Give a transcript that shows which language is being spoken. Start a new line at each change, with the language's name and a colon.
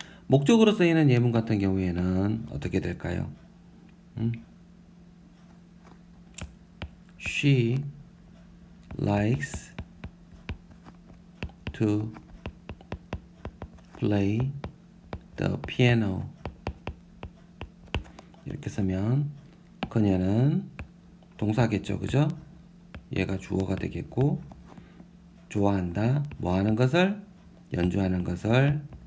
Korean: 목적으로 쓰이는 예문 같은 경우에는 어떻게 될까요?
English: She likes to play the piano.
Korean: 이렇게 쓰면 그녀는 동사겠죠, 그죠? 얘가 주어가 되겠고, 좋아한다. 뭐 하는 것을? 연주하는 것을.